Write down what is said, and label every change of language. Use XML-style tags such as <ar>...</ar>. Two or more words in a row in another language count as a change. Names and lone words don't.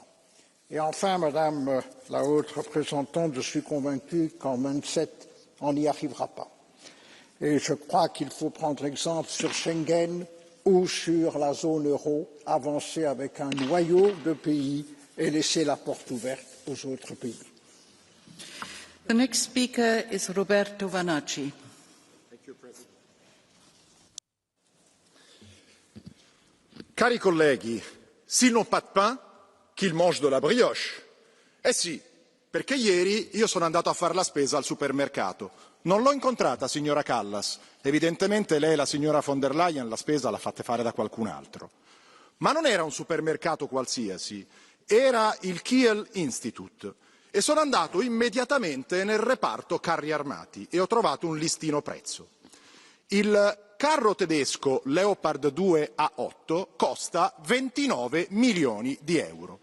<fr>Et enfin, Madame la haute représentante, je suis convaincu qu'en 27, on n'y arrivera pas. Et je crois qu'il faut prendre exemple sur Schengen ou sur la zone euro, avancer avec un noyau de pays et laisser la porte ouverte aux autres pays.</fr> <en>The next speaker is Roberto Vanacci.</en> <it>Cari colleghi,</it> <fr>s'ils n'ont pas de pain, qu'ils mangent de la brioche.</fr> <it>Eh sì, perché ieri io sono andato a fare la spesa al supermercato. Non l'ho incontrata, signora Kallas. Evidentemente lei e la signora von der Leyen la spesa l'ha fatta fare da qualcun altro. Ma non era un supermercato qualsiasi, era il Kiel Institute. E sono andato immediatamente nel reparto carri armati e ho trovato un listino prezzo. Il carro tedesco Leopard 2 A8 costa 29 milioni di euro.</it>